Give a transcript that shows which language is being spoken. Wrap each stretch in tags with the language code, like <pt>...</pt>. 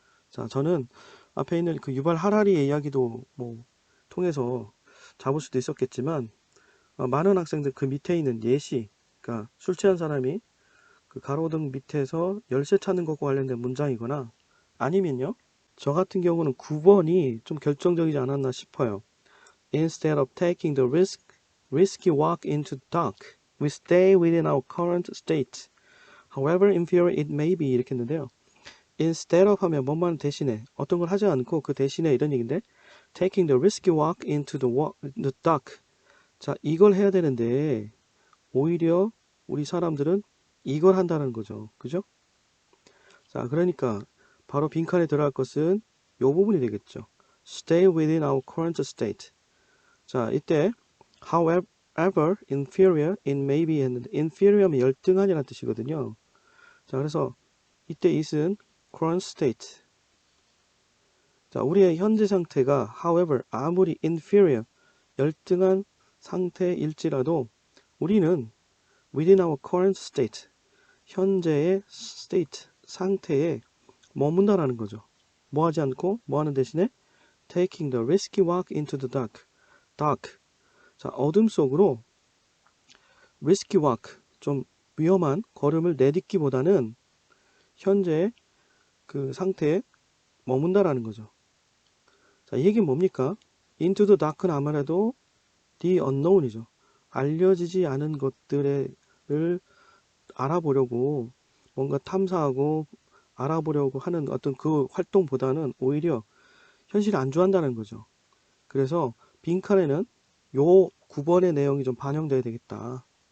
<ko>자, 저는 앞에 있는 그 유발 하라리의 이야기도 뭐 통해서 잡을 수도 있었겠지만 많은 학생들 그 밑에 있는 예시, 그러니까 술 취한 사람이 그 가로등 밑에서 열쇠 찾는 것과 관련된 문장이거나 아니면요, 저 같은 경우는 9번이 좀 결정적이지 않았나 싶어요.</ko> <en>Instead of taking the risky walk into the dark, we stay within our current state. However inferior it may be</en> <ko>이렇게 했는데요.</ko> <en>Instead of</en> <ko>하면 뭐만 대신에 어떤 걸 하지 않고 그 대신에 이런 얘기인데</ko> <en>taking the risky walk into the dark.</en> <ko>자, 이걸 해야 되는데 오히려 우리 사람들은 이걸 한다는 거죠. 그죠? 자, 그러니까 바로 빈칸에 들어갈 것은 이 부분이 되겠죠.</ko> <en>Stay within our current state.</en> <ko>자, 이때</ko> <en>however inferior it may be</en> <ko>했는데 inferior면 열등한이라는 뜻이거든요. 자, 그래서 이때 it은 current state. 자, 우리의 현재 상태가 however 아무리 inferior 열등한 상태일지라도 우리는</ko> <en>within our current state</en> <ko>현재의 state 상태에 머문다라는 거죠. 뭐 하지 않고 뭐 하는 대신에</ko> <en>taking the risky walk into the dark.</en> <ko>자, 어둠 속으로</ko> <en>risky walk</en> <ko>좀 위험한 걸음을 내딛기보다는 현재 그 상태에 머문다라는 거죠. 자, 이 얘기는 뭡니까?</ko> <en>into the dark는</en> <ko>아무래도</ko> <en>the unknown이죠.</en> <ko>알려지지 않은 것들을 알아보려고 뭔가 탐사하고 알아보려고 하는 어떤 그 활동보다는 오히려 현실을 안주한다는 거죠. 그래서 빈칸에는 요 9번의 내용이 좀 반영돼야 되겠다.</ko>